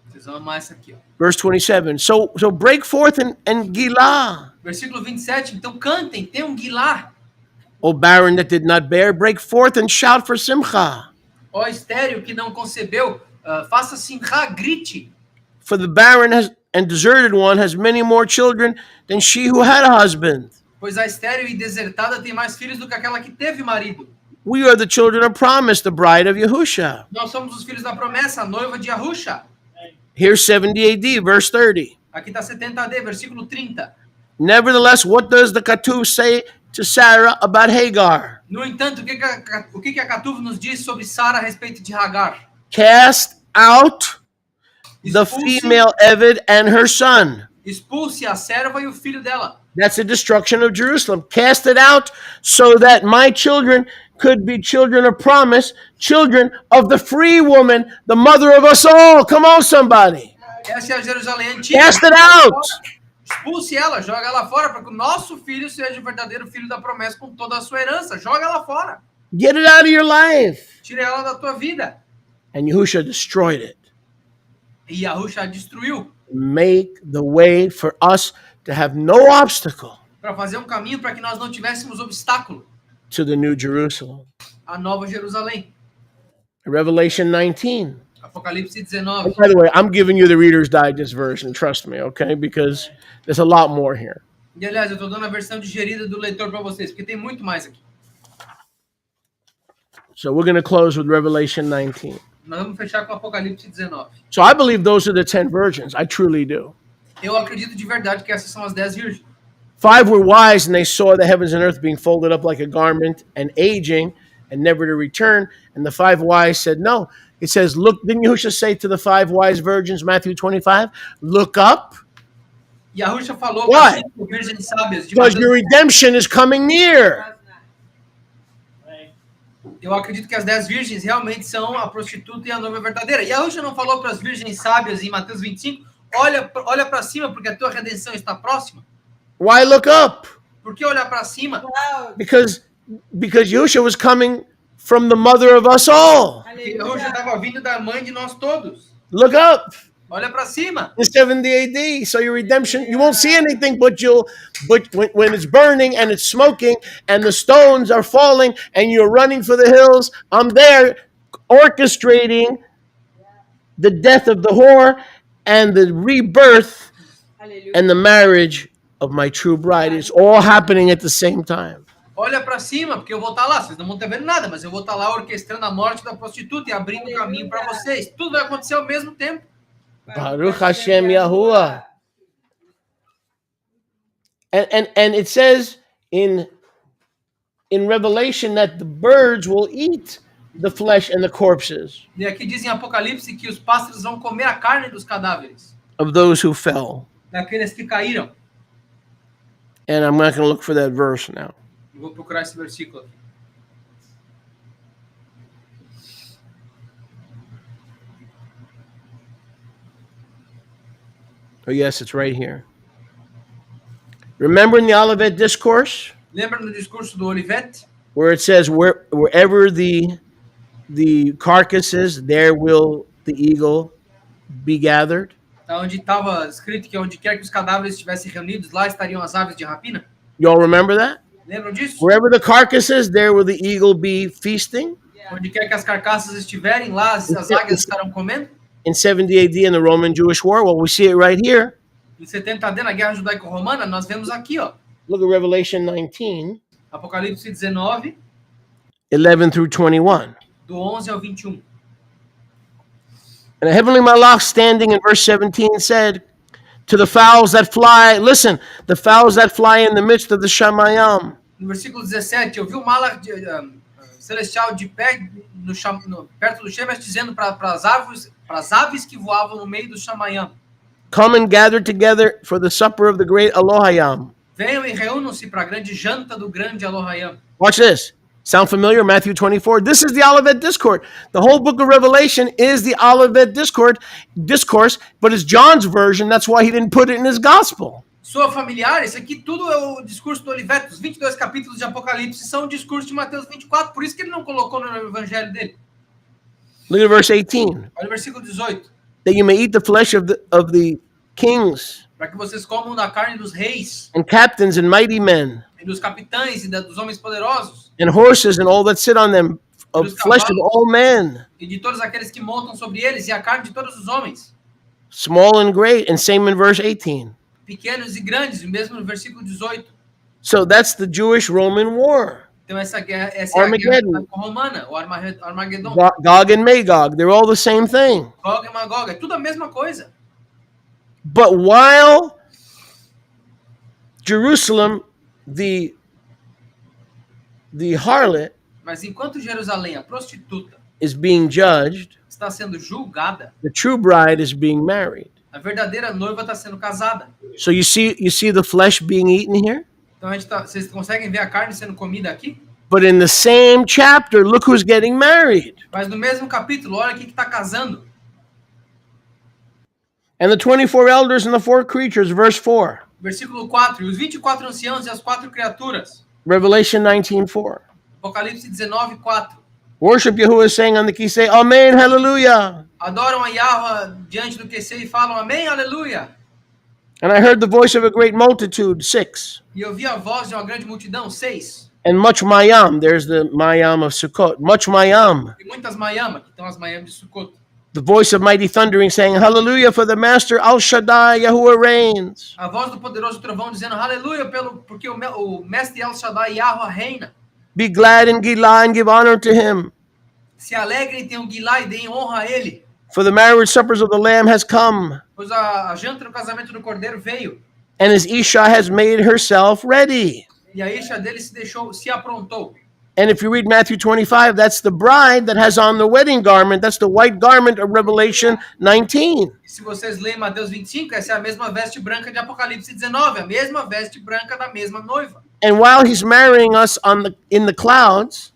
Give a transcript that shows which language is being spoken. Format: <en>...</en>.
<pt>Vocês vão amar isso aqui, ó.</pt> <en>Verse 27. So break forth and Gilah.</en> <pt>Versículo 27. Então cantem, tem um Guilá.</pt> <en>O barren that did not bear, break forth and shout for Simcha.</en> <pt>Ó estéril que não concebeu, faça simcha, grite.</pt> <en>For the barren and deserted one has many more children than she who had a husband.</en> <pt>Pois a estéril e desertada tem mais filhos do que aquela que teve marido.</pt> <en>We are the children of promise, the bride of Yahusha.</en> <pt>Nós somos os filhos da promessa, a noiva de Yahusha.</pt> <en>Here's 70 AD, verse 30.</en> <pt>Aqui está 70 AD, versículo 30.</pt> <en>Nevertheless, what does the Katuv say to Sarah about Hagar?</en> <pt>No entanto, o que a Catuv nos diz sobre Sara a respeito de Hagar?</pt> <en>Cast out the female Eved and her son.</en> <pt>Expulse a serva e o filho dela.</pt> <en>That's the destruction of Jerusalem. Cast it out so that my children could be children of promise, children of the free woman, the mother of us all. Come on, somebody.</en> <pt>Essa é a Jerusalém antiga.</pt> <en>Cast it out.</en> <pt>Expulse ela, joga ela fora, para que o nosso filho seja o verdadeiro filho da promessa com toda a sua herança. Joga ela fora.</pt> <en>Get it out of your life.</en> <pt>Tire ela da tua vida.</pt> <en>And Yahusha destroyed it.</en> <pt>E Yahusha a destruiu.</pt> <en>Make the way for us to have no obstacle</en> <pt>Para fazer um caminho para que nós não tivéssemos obstáculo.</pt> <en>to the New Jerusalem.</en> <pt>A nova Jerusalém.</pt> <en>Revelation 19.</en> <pt>Apocalipse 19.</pt> <en>By the way, I'm giving you the Reader's Digest version, trust me, okay? Because there's a lot more here.</en> <pt>E aliás, eu estou dando a versão digerida do leitor para vocês, porque tem muito mais aqui.</pt> <en>So we're going to close with Revelation 19.</en> <pt>Nós vamos fechar com Apocalipse 19.</pt> <en>So I believe those are the 10 virgins. I truly do.</en> <pt>Eu acredito de verdade que essas são as 10 virgens.</pt> <en>5 were wise, and they saw the heavens and earth being folded up like a garment and aging and never to return. And the 5 wise said, no. It says, look, didn't Yahushua say to the 5 wise virgins, Matthew 25, look up?</en> <pt>Yahusha falou</pt> <en>Why?</en> <pt>para as virgens sábias de</pt> <en>Because</en> <pt>Mateus.</pt> <en>your redemption is coming near.</en> <pt>Eu acredito que as 10 virgens realmente são a prostituta e a noiva verdadeira. Yahusha não falou para as virgens sábias em Mateus 25, olha para cima porque a tua redenção está próxima?</pt> <en>Why look up?</en> <pt>Por que olhar para cima?</pt> <en>Because Yahushua was coming from the mother of us all.</en> <pt>Porque Yahusha estava vindo da mãe de nós todos.</pt> <en>Look up.</en> <pt>Olha para cima.</pt> <en>In 70 AD, so your redemption, you won't see anything, but when it's burning and it's smoking and the stones are falling and you're running for the hills, I'm there orchestrating the death of the whore and the rebirth and the marriage of my true bride. It's all happening at the same time.</en> <pt>Olha para cima, porque eu vou estar lá. Vocês não vão estar vendo nada, mas eu vou estar lá orquestrando a morte da prostituta e abrindo o caminho para vocês. Tudo vai acontecer ao mesmo tempo.</pt> <he>Baruch Hashem Yahuwah.</he> <en>And it says in Revelation that the birds will eat the flesh and the corpses</en> <pt>E aqui diz em Apocalipse que os pássaros vão comer a carne dos cadáveres,</pt> <en>of those who fell.</en> <pt>daqueles que caíram.</pt> <en>And I'm not going to look for that verse now.</en> <pt>Eu vou procurar esse versículo aqui.</pt> <en>Oh, yes, it's right here. Remember in the Olivet Discourse</en> <pt>Lembra no discurso do Olivet?</pt> <en>where it says, wherever the carcass is, there will the eagle be gathered?</en> <pt>Onde estava escrito que onde quer que os cadáveres estivessem reunidos, lá estariam as aves de rapina?</pt> <en>You all remember that?</en> <pt>Lembram disso?</pt> <en>Wherever the carcass is, there will the eagle be feasting?</en> <pt>Onde quer que as carcaças estiverem, lá as águias estarão comendo?</pt> <en>In 70 AD in the Roman-Jewish War, well, we see it right here.</en> <pt>Em 70 AD, na Guerra Judaico-Romana, nós vemos aqui, ó,</pt> <en>Look at Revelation 19,</en> <pt>Apocalipse 19,</pt> <en>11 through 21.</en> <pt>do 11 ao 21.</pt> <en>And a heavenly malach standing in verse 17 said to the fowls that fly, listen, the fowls that fly in the midst of the Shamayam.</en> <pt>No versículo 17, eu vi o Malach celestial de pé perto do Shemesh, dizendo para as aves que voavam no meio do Shamayam:</pt> <en>Come and gather together for the supper of the great Elohayam.</en> <pt>venham e reúnam-se para a grande janta do grande Elohayam.</pt> <en>Watch this. Sound familiar? Matthew 24. This is the Olivet Discourse. The whole book of Revelation is the Olivet Discourse, but it's John's version. That's why he didn't put it in his gospel.</en> <pt>Soa familiar? Isso aqui tudo é o discurso do Oliveto. Os 22 capítulos de Apocalipse são o discurso de Mateus 24. Por isso que ele não colocou no evangelho dele.</pt> <en>Look at verse 18.</en> <pt>Olha o versículo 18.</pt> <en>That you may eat the flesh of the kings</en> <pt>Para que vocês comam da carne dos reis,</pt> <en>and captains and mighty men</en> <pt>e dos capitães e dos homens poderosos,</pt> <en>and horses and all that sit on them, of flesh of all men,</en> <pt>e de todos aqueles que montam sobre eles, e a carne de todos os homens,</pt> <en>small and great, and same in verse 18.</en> <pt>pequenos e grandes, e mesmo no versículo 18.</pt> <en>So that's the Jewish-Roman war.</en> <pt>Então essa guerra, essa é a guerra romana, o Armagedon.</pt> <en>Gog and Magog, they're all the same thing.</en> <pt>Gog e Magog, é tudo a mesma coisa.</pt> <en>But while Jerusalem, the harlot,</en> <pt>Mas enquanto Jerusalém, a prostituta,</pt> <en>is being judged,</en> <pt>está sendo julgada,</pt> <en>the true bride is being married.</en> <pt>a verdadeira noiva está sendo casada.</pt> <en>So you see the flesh being eaten here?</en> <pt>Então vocês conseguem ver a carne sendo comida aqui?</pt> <en>But in the same chapter, look who's getting married.</en> <pt>Mas no mesmo capítulo, olha quem que está casando.</pt> <en>And the 24 elders and the 4 creatures, verse 4.</en> <pt>Versículo 4. E os 24 anciãos e as 4 criaturas.</pt> <en>Revelation 19:4.</en> <pt>Apocalipse 19, 4.</pt> <en>Worship Yahuwah, saying on the key, say, Amen, hallelujah.</en> <pt>Adoram a Yahweh diante do QC e falam amém, aleluia.</pt> <en>And I heard the voice of a great multitude, 6.</en> <pt>E eu vi a voz de uma grande multidão, 6.</pt> <en>And much mayam, there's the mayam of Sukkot, much mayam.</en> <pt>E muitas Mayama, que estão as Mayam de Sukkot.</pt> <en>The voice of mighty thundering, saying, Hallelujah, for the Master Al Shaddai, Yahuwah reigns.</en> <pt>A voz do poderoso trovão dizendo aleluia, porque o mestre El Shaddai Yahweh reina.</pt> <en>Be glad and Gilah and give honor to him.</en> <pt>Se alegrem, tenham Gilá e deem honra a ele.</pt> <en>For the marriage suppers of the Lamb has come,</en> <pt>Pois a janta no casamento do Cordeiro veio.</pt> <en>and his Isha has made herself ready.</en> <pt>E a isha dele se aprontou.</pt> <en>And if you read Matthew 25, that's the bride that has on the wedding garment. That's the white garment of Revelation 19.</en> <pt>E se vocês lerem Mateus 25, essa é a mesma veste branca de Apocalipse 19, a mesma veste branca da mesma noiva.</pt> <en>And while he's marrying us in the clouds,</en>